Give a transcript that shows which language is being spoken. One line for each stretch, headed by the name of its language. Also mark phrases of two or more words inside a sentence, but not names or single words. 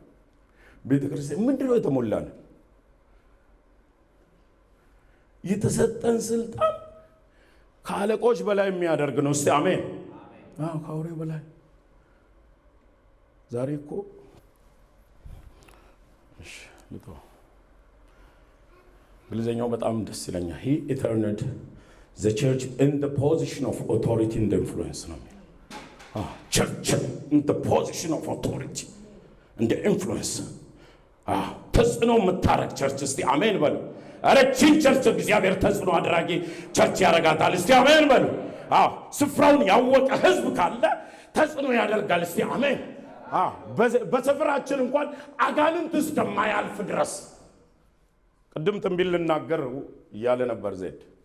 Amharic: ቤተክርስቲያን ምንድነው የተሞላ ነው? የተሰጠን ስልጣን ከአለቆች በላይ የሚያደርግ ነው። እስቲ አሜን። ከአውሬ በላይ ዛሬ እኮ እንግሊዝኛው በጣም ደስ ይለኛል።
English: he eterned the church in the position of authority and influence
Amharic: ነው የሚለው።
English: church in the position of authority and influence
Amharic: ተጽዕኖ የምታረግ ቸርች። እስቲ አሜን በሉ። አረችን ቸርች እግዚአብሔር ተጽዕኖ አድራጊ ቸርች ያረጋታል። እስቲ አሜን በሉ። ስፍራውን ያወቀ ህዝብ ካለ ተጽዕኖ ያደርጋል። እስቲ አሜን። በሰፈራችን እንኳን አጋንንት እስከማያልፍ ድረስ ቅድም ትንቢት ልናገር እያለ ነበር ዜድ።